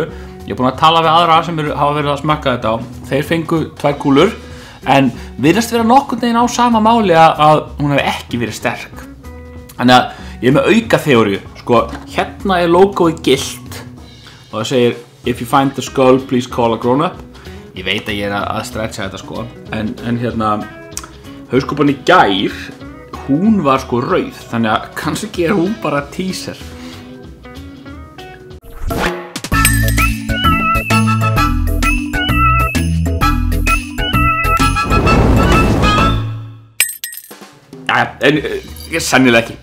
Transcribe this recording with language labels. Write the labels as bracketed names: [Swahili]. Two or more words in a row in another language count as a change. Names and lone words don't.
[Icelandic] Ég er búinn að tala við aðra sem hafa verið að smakka þetta á. Þeir fengu 2 kúlur. En virðist vera nokkurn veginn á sama máli að hún hefði ekki verið sterk. Þannig að ég er með auka þeóríu. Hérna er logoið gilt. Og það segir, [English] if you find the skull, please call a grown up. [Icelandic] Ég veit að ég er að stretcha þetta En hérna, hauskúpan í gær, hún var rauð. Þannig að kannski er hún bara teaser. En sennilega ekki.